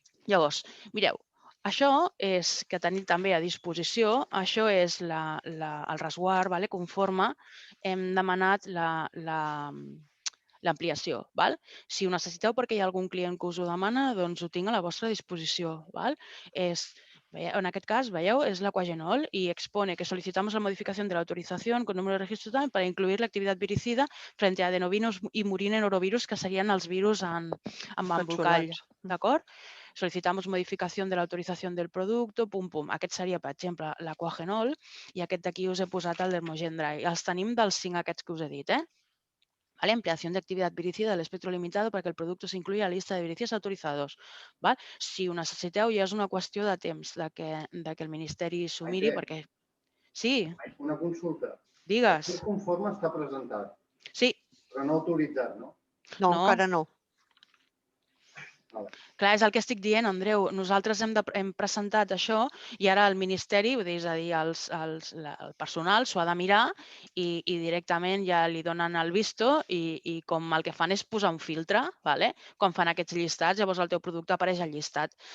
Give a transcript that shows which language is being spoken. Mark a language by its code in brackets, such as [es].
[ca] Llavors, mireu, això és que tenim també a disposició, això és el resguard conforme hem demanat l'ampliació. Si ho necessiteu perquè hi ha algun client que us ho demana, doncs ho tinc a la vostra disposició. És En aquest cas, veieu, [es] es la Quagenol y expone que solicitamos la modificación de la autorización con número de registro también para incluir la actividad viricida frente a adenovirus y murine norovirus, [ca] que serien els virus amb embolcall. D'acord? [es] Solicitamos modificación de la autorización del producte, pum, pum. [ca] Aquest seria, per exemple, la Quagenol i aquest d'aquí us he posat el Dermogen Dry. Els tenim dels 5 aquests que us he dit, ¿Vale? [es] Ampliación de actividad viricida del espectro limitado para que el producto se incluya en la lista de viricides autorizados. ¿Vale? [ca] Si ho necessiteu, ja és una qüestió de temps de que el Ministeri s'ho miri, perquè... Sí, Una consulta. digues. Aquest conforme està presentat, Sí. però no autoritzat, no? No, No. encara no. Clar, és el que estic dient, Andreu. Nosaltres hem presentat això i ara el Ministeri, és a dir, el personal s'ho ha de mirar i directament ja li donen el visto i com el que fan és posar un filtre, quan fan aquests llistats, llavors el teu producte apareix al llistat.